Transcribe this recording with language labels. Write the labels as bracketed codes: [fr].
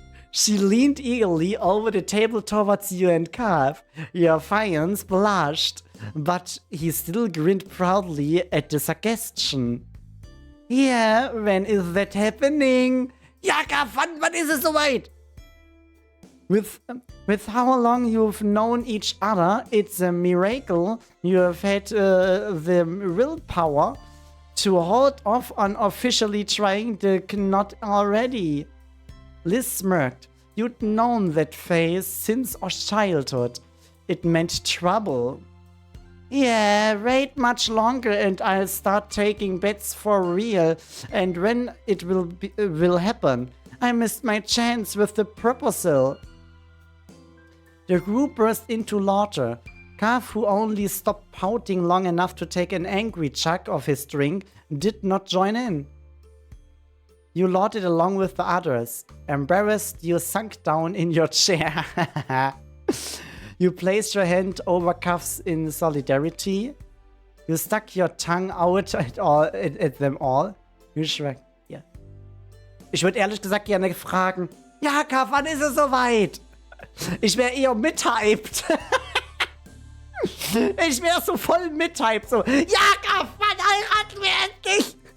[en] She leaned eagerly over the table towards you and Kav. Your fiance blushed, but he still grinned proudly at the suggestion. Yeah, when is that happening? [de] Ja, Kav, wann ist es soweit? [en] With how long you've known each other, it's a miracle you have had the willpower to hold off on officially trying the knot already. Liz smirked. You'd known that phase since our childhood. It meant trouble. Yeah, wait much longer and I'll start taking bets for real. And when it will happen, I missed my chance with the proposal. The group burst into laughter. Kav, who only stopped pouting long enough to take an angry chug of his drink, did not join in. You lauded along with the others. Embarrassed, you sunk down in your chair. You placed your hand over Kav's in solidarity. You stuck your tongue out at them all. You shrugged. Yeah. [de] Ich würde ehrlich gesagt gerne fragen, ja, Kav, wann ist es soweit? Ich wäre eher mithyped. Ich wäre so voll mithyped. So, ja, Kav, wann heiraten wir endlich?